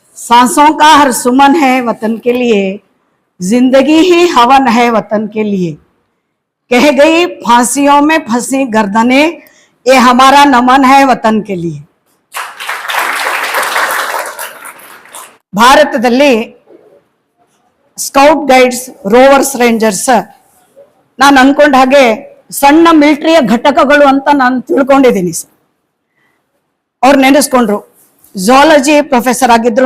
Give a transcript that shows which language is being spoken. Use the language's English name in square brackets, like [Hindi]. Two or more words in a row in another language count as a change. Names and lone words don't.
[Hindi] सांसों का हर सुमन है वतन के लिए, जिंदगी ही हवन है वतन के लिए। कह गई फांसियों में फंसी गर्दनें, ये हमारा नमन है वतन के लिए। [Kannada] ಭಾರತದಲ್ಲಿ ಸ್ಕೌಟ್ ಗೈಡ್ಸ್, ರೋವರ್ಸ್, ರೇಂಜರ್ಸ್ ನಾನು ಅನ್ಕೊಂಡ ಹಾಗೆ ಸಣ್ಣ ಮಿಲಿಟರಿಯ ಘಟಕಗಳು ಅಂತ ನಾನು ತಿಳ್ಕೊಂಡಿದ್ದೀನಿ ಸರ್. ಅವ್ರು ನೆನೆಸ್ಕೊಂಡ್ರು. [English] zoology professor [Kannada] ಆಗಿದ್ರು.